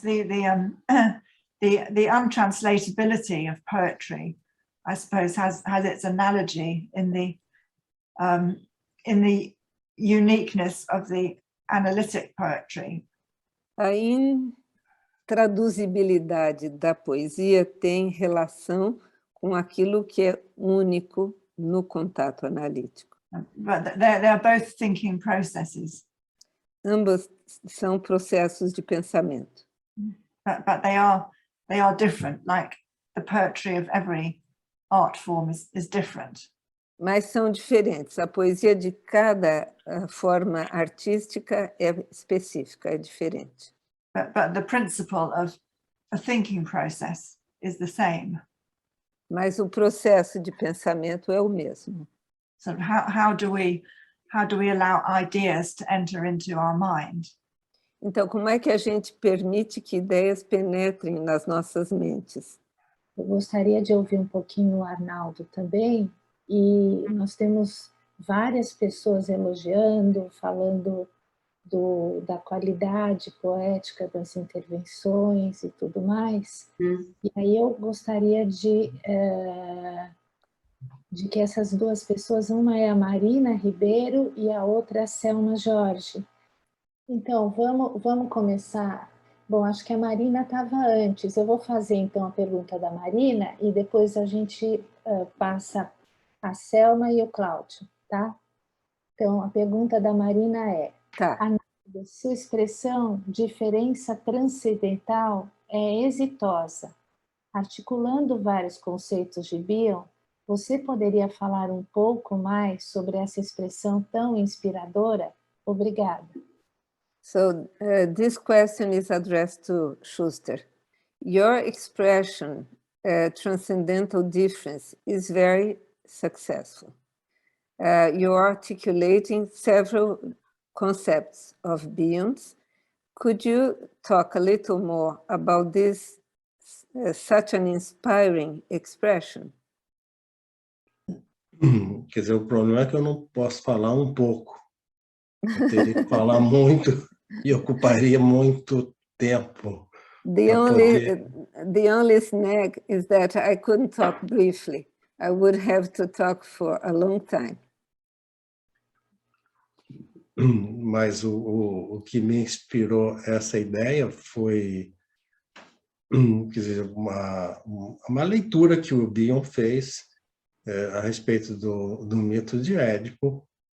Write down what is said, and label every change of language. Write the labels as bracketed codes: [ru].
[en] The untranslatability of poetry, I suppose, has its analogy in the uniqueness of the analytic poetry. [pt] A intraduzibilidade da poesia tem relação com aquilo que é único no contato analítico. [en] But they're both thinking processes. [pt] Ambos são processos de pensamento. [en] But they are different, like the poetry of every art form is different. [pt] Mas são diferentes. A poesia de cada forma artística é específica, é diferente. [en] But the principle of a thinking process is the same. [pt] Mas o processo de pensamento é o mesmo. [en] So how do we allow ideas to enter into our mind? [pt] Então, como é que a gente permite que ideias penetrem nas nossas mentes? Eu gostaria de ouvir um pouquinho o Arnaldo também, e nós temos várias pessoas elogiando, falando da qualidade poética das intervenções e tudo mais. E aí eu gostaria de que essas duas pessoas, uma é a Marina Ribeiro e a outra é a Selma Jorge. Então, vamos começar. Bom, acho que a Marina estava antes. Eu vou fazer, então, a pergunta da Marina e depois a gente passa a Selma e o Cláudio, tá? Então, a pergunta da Marina é... Tá. Sua expressão diferença transcendental é exitosa. Articulando vários conceitos de Bion, você poderia falar um pouco mais sobre essa expressão tão inspiradora? Obrigada. [en] So this question is addressed to Schuster. Your expression, transcendental difference, is very successful. You're articulating several concepts of Beyonds. Could you talk a little more about this, such an inspiring expression? [pt] Quer dizer, o problema é que eu não posso falar um pouco. Eu teria que falar muito e ocuparia muito tempo. [en] The only snag is that I couldn't talk briefly. I would have to talk for a long time. [pt] Mas o que me inspirou essa ideia foi, quer dizer, uma leitura que o Bion fez a respeito do mito de Édipo.